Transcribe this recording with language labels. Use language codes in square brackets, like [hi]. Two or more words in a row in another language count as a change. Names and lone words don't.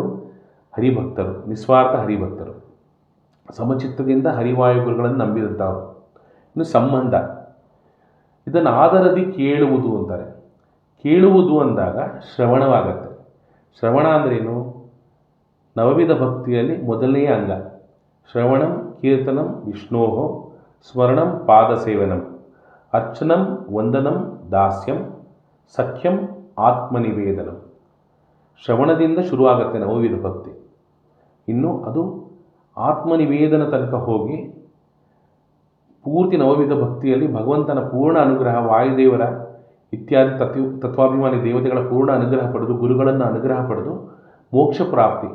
[kn] ಹರಿಭಕ್ತರು, ನಿಸ್ವಾರ್ಥ ಹರಿಭಕ್ತರು, ಸಮಚಿತ್ತದಿಂದ ಹರಿವಾಯುಗುರುಗಳನ್ನು ನಂಬಿದಂಥವ್ರು. ಇನ್ನು ಸಂಬಂಧ, ಇದನ್ನು ಆದರದಿ ಕೇಳುವುದು ಅಂತಾರೆ. ಕೇಳುವುದು ಅಂದಾಗ ಶ್ರವಣವಾಗತ್ತೆ. ಶ್ರವಣ ಅಂದ್ರೇನು? ನವವಿಧ ಭಕ್ತಿಯಲ್ಲಿ ಮೊದಲನೆಯ ಅಂಗ. [sa] ಶ್ರವಣಂ ಕೀರ್ತನಂ ವಿಷ್ಣೋಹೋ ಸ್ಮರಣಂ ಪಾದಸೇವನಂ ಅರ್ಚನಂ ವಂದನಂ ದಾಸ್ಯಂ ಸಖ್ಯಂ ಆತ್ಮನಿವೇದನಂ. [kn] ಶ್ರವಣದಿಂದ ಶುರುವಾಗುತ್ತೆ ನವವಿಧ ಭಕ್ತಿ. ಇನ್ನು ಅದು ಆತ್ಮನಿವೇದನ ತನಕ ಹೋಗಿ ಪೂರ್ತಿ ನವವಿಧ ಭಕ್ತಿಯಲ್ಲಿ ಭಗವಂತನ ಪೂರ್ಣ ಅನುಗ್ರಹ, ವಾಯುದೇವರ ಇತ್ಯಾದಿ ತತ್ವಾಭಿಮಾನಿ ದೇವತೆಗಳ ಪೂರ್ಣ ಅನುಗ್ರಹ ಪಡೆದು, ಗುರುಗಳನ್ನು ಅನುಗ್ರಹ ಪಡೆದು ಮೋಕ್ಷ ಪ್ರಾಪ್ತಿ.